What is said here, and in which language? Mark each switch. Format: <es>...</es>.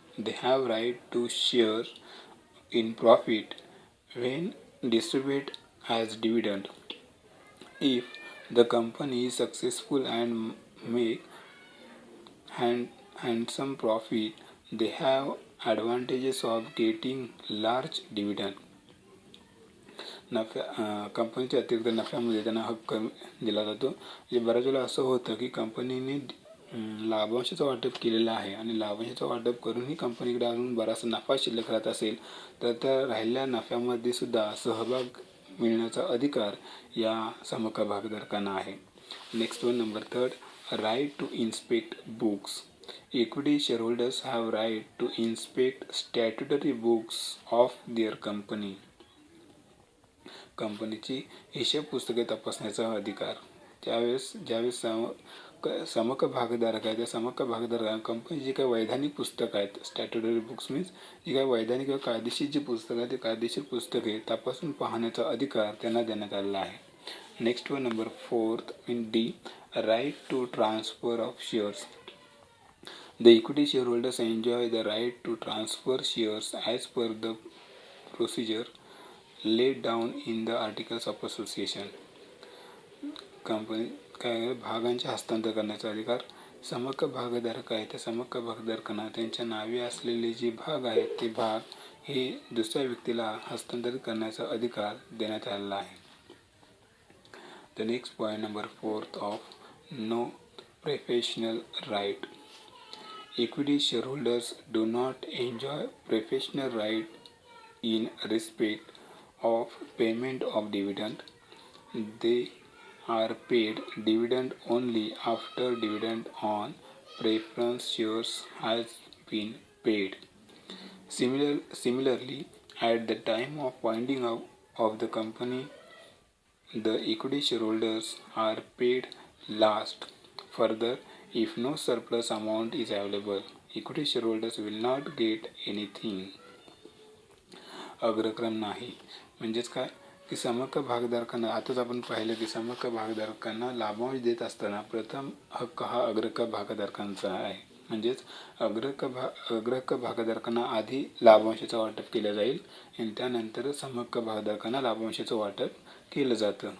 <en>They have right to share in profit when distributed as dividend. If the company is successful and make handsome profit, they have advantages of getting large dividend.</en> <mr>कंपनीच्या अतिरिक्त नफ्यामध्ये त्यांना हक्क दिला जातो. म्हणजे बऱ्याच वेळेला असं होतं की कंपनीने लाभांशाचं वाटप केलेलं आहे आणि लाभांशाचं वाटप करूनही कंपनीकडे अजून बराचसा नफा शिल्लक राहत असेल तर त्या राहिलेल्या नफ्यामध्ये सुद्धा सहभाग मिळण्याचा अधिकार या समहक्क भागधारकांना आहे.</mr> <en>Next one number third, right to inspect books. Equity shareholders have right to inspect statutory books of their company.</en> <mr>कंपनीची हिशेब पुस्तके तपासण्याचा अधिकार. ज्यावेळेस समहक्क भागधारक आहे त्या समहक्क भागधारकांना कंपनी जी काही वैधानिक पुस्तकं आहेत,</mr> <en>statutory books means</en> <mr>जी काही वैधानिक किंवा कायदेशीर जी पुस्तकं आहेत ते कायदेशीर पुस्तके तपासून पाहण्याचा अधिकार त्यांना देण्यात आलेला आहे.</mr> <en>Next one number fourth in D, right to transfer of shares. The equity shareholders enjoy the right to transfer shares as per the procedure laid down in the articles of association.</en> <mr>Company काय भागांचे हस्तांतर करण्याचा अधिकार. समहक्क भागधारक आहे त्या समहक्क भागधारकांना त्यांच्या नावे असलेले जे भाग आहेत ते भाग हे दुसऱ्या व्यक्तीला हस्तांतरित करण्याचा अधिकार देण्यात आलेला आहे.</mr> <en>The next point number fourth of no professional right. Equity shareholders do not enjoy professional right in respect of payment of dividend. They are paid dividend only after dividend on preference shares has been paid. Similarly, at the time of winding up of the company, the equity shareholders are paid last. Further, if no surplus amount is available, equity shareholders will not get anything.</en> <mr>अग्रक्रम नाही म्हणजेच काय की समहक्क भागधारकांना आताच आपण पाहिलं की समहक्क भागधारकांना लाभांश देत असताना प्रथम हक्क हा अग्रहक्क भागधारकांचा आहे. म्हणजेच अग्रहक्क भागधारकांना आधी लाभांशाचं वाटप केलं जाईल आणि त्यानंतर समहक्क भागधारकांना लाभांशाचं वाटप केलं जातं.</mr>